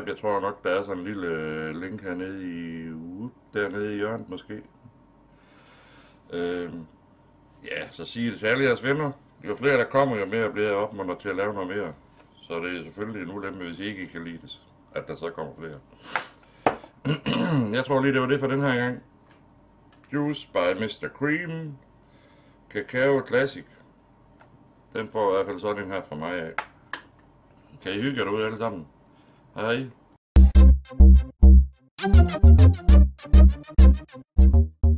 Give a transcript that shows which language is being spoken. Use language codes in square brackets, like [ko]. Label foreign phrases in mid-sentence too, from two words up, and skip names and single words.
[da] Jeg tror nok, der er sådan en lille link hernede i dernede i hjørnet måske. Ja, så sig det til alle jeres venner. Jo flere der kommer, jo mere bliver jeg opmuntret til at lave noget mere. Så det er selvfølgelig en ulempe, hvis I ikke kan lide det, at der så kommer flere. Jeg tror lige, det var det for den her gang. Juice by Mr. Cream, Cacao Classic. Den får i hvert fald sådan en her fra mig af. Kan I hygge jer derude alle sammen? Hej.